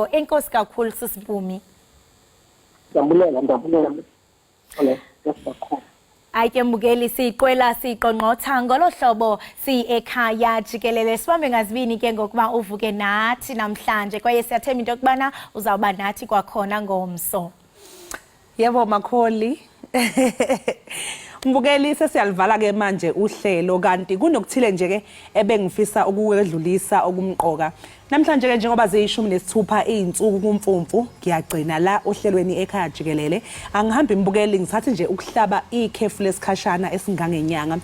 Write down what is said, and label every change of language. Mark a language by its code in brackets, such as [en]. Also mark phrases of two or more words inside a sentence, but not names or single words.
[xh] Enkosi kakhulu Sisimpumi. Ndiyabulela. Ayike mbukeli siqwela siqonqotha ngolo hlobo si ekhaya jikelele sibambe ngazibini ke ngokuba uvuke nathi namhlanje kwaye siyathemba into yokubana uzawuba nathi kwakhona ngomso. [zu] Yebo Makholi. Mbukeli sesiyalivala ke manje uhlelo kanti kunokuthile nje ke ebengifisa ukuwedlulisa okumqoka. Namhlanje ke njengoba ziyishumi-nesithupha izinsuku kuMfumfu ngiyagcina la ohlelweni ekhaya jikelele angihambi imbukeli ngithathe nje ukuhlaba ikhefu lesikhashana esingangenyanga.